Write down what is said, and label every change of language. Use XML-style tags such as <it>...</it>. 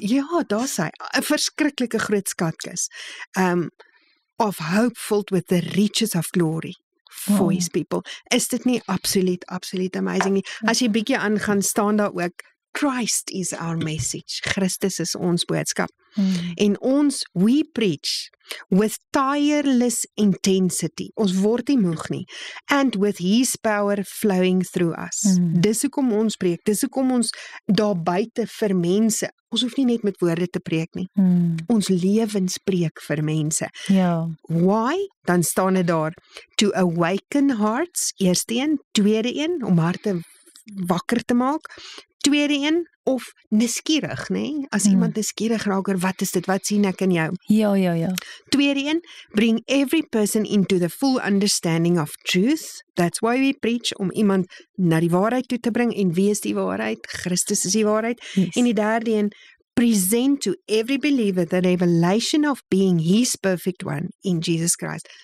<af>Ja, daar's hy, 'n verskriklike groot skatkis.</af> <en>Of hope filled with the riches of glory for his people.</en> <af>Is dit nie absoluut amazing nie? As jy bietjie aan gaan staan daar ook,</af> <en>Christ is our message.</en> <af>Christus is ons boodskap. En ons,</af> <en>we preach with tireless intensity.</en> <af>Ons word nie moeg nie.</af> <en>And with his power flowing through us.</en> <af>Dis hoekom ons preek, dis hoekom ons daar buite vir mense, ons hoef nie net met woorde te preek nie. Ons lewens preek vir mense. Ja.</af> <en>Why?</en> <af>Dan staan dit daar,</af> <en>to awaken hearts,</en> <af>eerste een, tweede een, om harte wakker te maak, tweede een, of nuuskierig, né? As iemand nuuskierig raak oor wat is dit, wat sien ek in jou? Ja. Tweede een,</af> <en>bring every person into the full understanding of truth. That's why we preach,</en> <af>om iemand na die waarheid toe te bring, en wie is die waarheid? Christus is die waarheid.</af> <en>Yes.</en> <af>En die derde een,</af> <en>present to every believer the revelation of being his perfect one in Jesus Christ.</en>